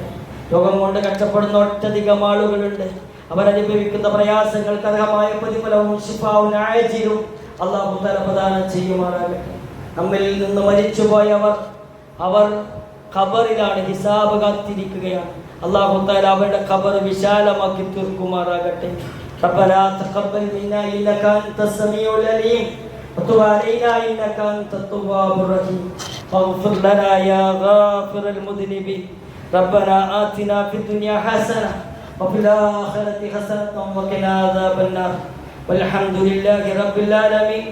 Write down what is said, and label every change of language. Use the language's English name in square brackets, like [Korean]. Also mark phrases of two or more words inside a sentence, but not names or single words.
[Malayalam] രോഗം കൊണ്ട് കഷ്ടപ്പെടുന്ന ഒട്ടധികം ആളുകളുണ്ട്. അവരനുഭവിക്കുന്ന പ്രയാസങ്ങൾക്ക് അർഹമായ പ്രതിഫലവും ശിഫാവും ആജിലും [Arabic] الله تعالى [Malayalam] പ്രദാനം ചെയ്യുമാറാകട്ടെ. നമ്മിൽ നിന്ന് മരിച്ചുപോയവർ അവർ ഖബറിലാണ്, ഹിസാബ് കാത്തിരിക്കുകയാണ്. [Arabic] الله تعالى [Malayalam] അവരുടെ ഖബർ വിശാലമാക്കി തീർക്കുമാറാകട്ടെ. [Arabic] ربنا تقبل منا إنك أنت السميع العليم وتب علينا إنك أنت التواب الرحيم واغفر لنا يا غافر المذنبين. ربنا آتنا في الدنيا حسنة وفي الآخرة حسنة وقنا عذاب النار والحمد لله رب العالمين.